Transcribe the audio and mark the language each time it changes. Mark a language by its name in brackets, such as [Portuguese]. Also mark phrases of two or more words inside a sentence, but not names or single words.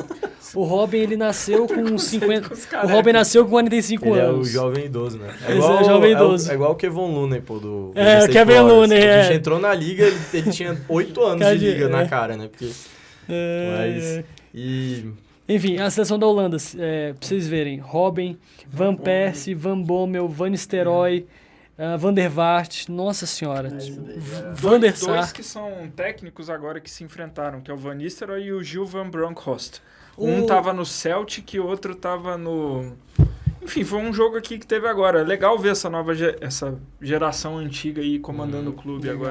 [Portuguese] O Robin, ele nasceu com 50... O Robin nasceu com 45 ele anos. É o jovem idoso, né? É igual, jovem idoso. É igual o Kevin Looney, pô, do... o Kevin Looney, A gente entrou na liga, ele tinha 8 anos de liga na cara, né? Porque... Mas... Enfim, a seleção da Holanda, pra vocês verem, Robin, Van Persie, Van Bommel, Van Nistelrooy, Van der Vaart, nossa senhora, Van der Sar. Dois que são técnicos agora que se enfrentaram, que é o Van Nistelrooy e o Gil van Bronckhorst. Um tava no Celtic e o outro tava no... Enfim, foi um jogo aqui que teve agora. É legal ver essa geração antiga aí comandando o clube agora.